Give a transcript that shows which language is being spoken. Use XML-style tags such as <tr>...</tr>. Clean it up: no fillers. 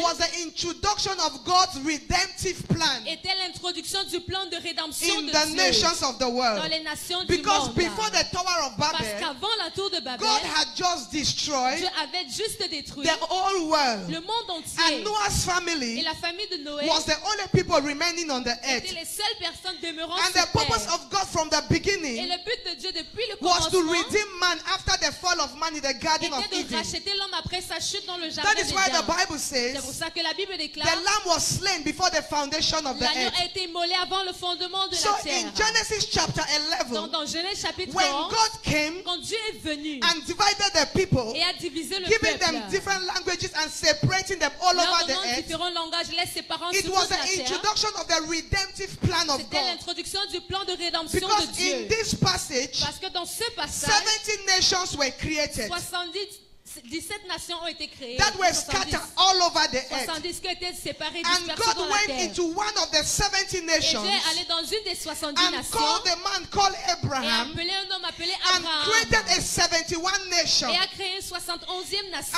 <en>was the introduction of God's redemptive plan</en> <fr>était l'introduction du plan de rédemption</fr> <en>in</en> <fr>de</fr> <en>the</en> <fr>Dieu</fr> <en>nations of the</en> <fr>dans</fr> <en>world.</en> <fr>les nations du</fr> <en>Because</en> <fr>monde.</fr> <en>before the Tower of</en> <fr>Parce</fr> <en>Babel,</en> <fr>qu'avant la tour de Babel,</fr> <en>God had just destroyed</en> <fr>Dieu avait juste détruit</fr> <en>the whole world.</en> <fr>le monde</fr> <en>And</en> <fr>entier.</fr> <en>Noah's</en> <fr>Et</fr> <en>family</en> <fr>la famille de Noé</fr> <en>was the only people remaining on the</en> <fr>étaient</fr> <en>earth.</en> <fr>les seules personnes demeurant</fr> <en>And the purpose</en> <fr>terre.</fr> <en>of God from the</en> <fr>Et</fr> <en>beginning</en> <fr>le but de Dieu depuis le</fr> <en>was to</en> <fr>commencement</fr> <en>redeem man after the fall of man in the Garden of</en> <fr>était de</fr> <en>Eden.</en> <fr>racheter l'homme après sa chute dans le jardin</fr> <en>That is why the</en> <fr>d'Éden.</fr> <en>Bible</en> <fr>C'est pour</fr> <en>says</en> <fr>ça que la Bible</fr> <en>the</en> <fr>déclare</fr> <en>lamb was slain before the foundation of the</en> <fr>l'agneau</fr> <en>earth.</en> <fr>a été immolé avant le fondement de</fr> <en>So</en> <fr>la</fr> <en>in</en> <fr>terre.</fr> <en>Genesis chapter</en> <fr>Donc</fr> <en>11,</en> <fr>dans Genèse chapitre</fr> <en>when</en> <fr>11,</fr> <en>God came</en> <fr>quand Dieu est venu</fr> <en>and divided the people,</en> <fr>et a divisé le</fr> <en>giving</en> <fr>peuple,</fr> <en>them different languages and separating them all</en> <fr>leur</fr> <en>over the</en> <fr>donnant</fr> <en>earth,</en> <fr>différents langages, les séparant</fr> <en>it</en> <fr>sur</fr> <en>was</en> <fr>toute la</fr> <en>the</en> <fr>terre,</fr> <en>introduction of the redemptive plan of</en> <fr>c'était</fr> <en>God.</en> <fr>l'introduction du plan de rédemption</fr> <en>Because</en> <fr>de Dieu.</fr> <en>this passage,</en> <fr>Parce que dans ce passage,</fr> <en>70 nations were created</en> <fr>17 nations ont été créées.</fr> <en>that were scattered all over the earth.</en> <fr>70 qui étaient séparées,</fr> <en>And</en> <fr>dispersées dans</fr> <en>God</en> <fr>la</fr> <en>went</en> <fr>terre.</fr> <en>into one of the 70</en> <fr>Et Dieu</fr> <en>nations</en> <fr>est allé dans une des 70</fr> <en>and</en> <fr>nations</fr> <en>called a man called</en> <fr>et a</fr> <en>Abraham</en> <fr>appelé un homme appelé</fr> <en>and created</en> <fr>Abraham</fr> <en>a 71 nation.</en> <fr>et a créé une 71e nation.</fr>